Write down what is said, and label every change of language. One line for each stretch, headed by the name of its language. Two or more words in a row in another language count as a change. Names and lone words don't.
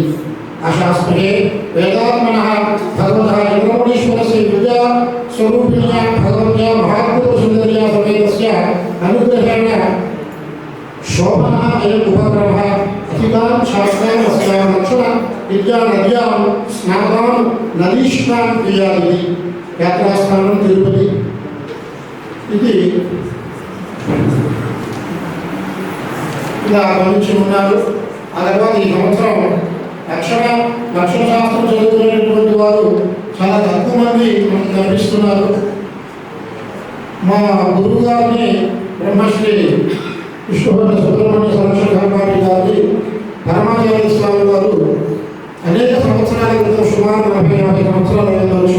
Sanskrit: आशास्महे वेदात्मनः भगवतः चन्द्रमौळीश्वरस्य विद्या स्वरूपिण्या भगवत्या महात्मसुन्दर्या समेतस्य अनुग्रहेण शोभनः अयम् उपक्रमः अधिकां शास्त्रान् अस्यां लक्षण विद्यानद्यां स्नातां नदीष्णां क्रियादिति. यात्रास्थानं तिरुपति इति
Telugu: ఇలా గమనించి ఉన్నారు. ఆ తర్వాత ఈ సంవత్సరం లక్షణశాస్త్రం చదువుకునేటువంటి వారు చాలా తక్కువ మంది మనకు కనిపిస్తున్నారు. మా గురువు గారిని బ్రహ్మశ్రీ విష్ణువర్ధన సుబ్రహ్మణ్య సంరక్షణ కర్మాటి గారి పరమాచార్య స్వామి వారు అనేక సంవత్సరాల క్రితం సుమారు 40-50 సంవత్సరాలు ఉండవచ్చు.